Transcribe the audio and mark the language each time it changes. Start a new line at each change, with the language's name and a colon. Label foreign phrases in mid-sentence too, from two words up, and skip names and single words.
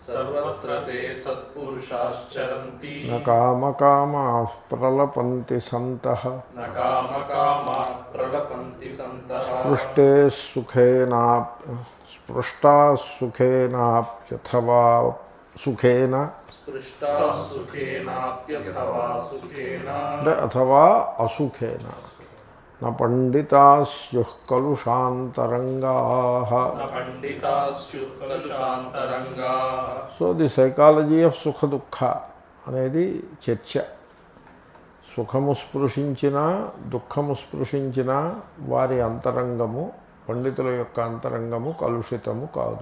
Sanskrit: न कामकामाः प्रलपन्ति सन्तः स्पृष्टाः सुखेनाप्यथवा सुखेन अथवा असुखेन न पंडितास्युः कलुषान्तरंगाः।
Telugu: సో
English: the psychology of
Telugu: సుఖ దుఃఖ అనేది చర్చ. సుఖము స్పృశించిన దుఃఖము స్పృశించిన వారి అంతరంగము, పండితుల యొక్క అంతరంగము కలుషితము కాదు.